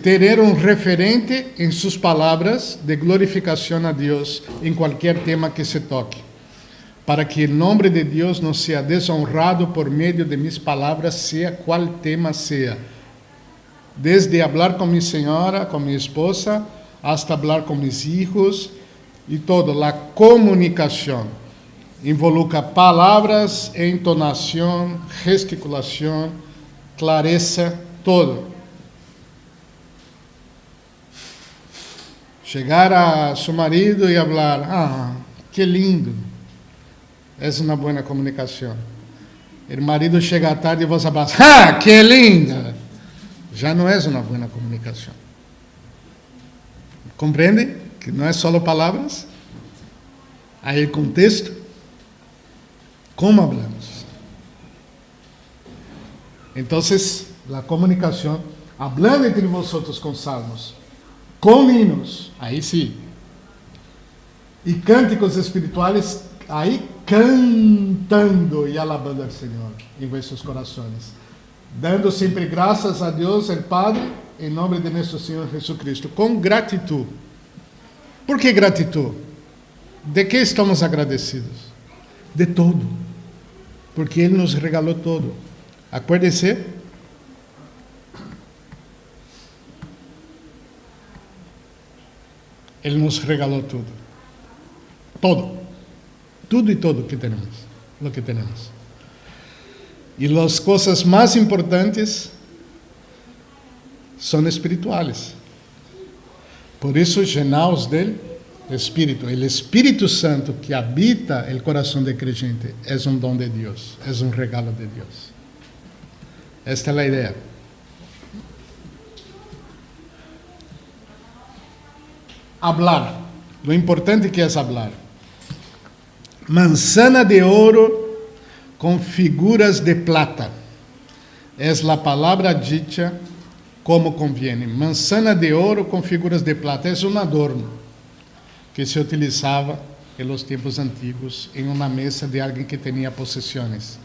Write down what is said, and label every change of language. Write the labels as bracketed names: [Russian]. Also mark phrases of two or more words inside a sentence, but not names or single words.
[Spanish] Tener un referente en sus palabras de glorificación a Dios en cualquier tema que se toque, para que el nombre de Dios no sea deshonrado por medio de mis palabras, sea cual tema sea. Desde hablar con mi señora, con mi esposa, hasta hablar con mis hijos y todo. La comunicación involucra palabras, entonación, gesticulación, clareza, todo. [Portuguese] Chegar a seu marido e falar, que lindo, é uma boa comunicação. O marido chega tarde e você fala, que linda, já não é uma boa comunicação. Compreende? Que não é só palavras, há o contexto, [Spanish] como hablamos. [Portuguese] Então, a comunicação, [Spanish] hablando entre vosotros [Portuguese] com salmos, com hinos, aí sim, e cânticos espirituais, aí cantando e alabando ao Senhor em vossos corações, dando sempre graças a Deus, [Spanish] el Padre, [Portuguese] em nome de nosso Senhor Jesucristo, com gratitud. [Spanish] Por que gratitud? De que estamos agradecidos? [Portuguese] De todo, porque Ele nos regalou todo. Acuérdense, Ele nos regalou tudo. Todo. Tudo e todo que temos. [Spanish] Lo que temos. [Portuguese] E as coisas mais importantes são espirituais. Por isso, [Spanish] llenaos del [Portuguese] Espírito. O Espírito Santo que habita o coração do creyente é um dom de Deus. É um regalo de Deus. Esta é a ideia. [Spanish] hablar. Lo importante que es hablar. Manzana de oro con figuras de plata. Es la palabra dicha como conviene. Manzana de oro con figuras de plata. Es un adorno que se utilizaba en los tiempos antiguos en una mesa de alguien que tenía posesiones.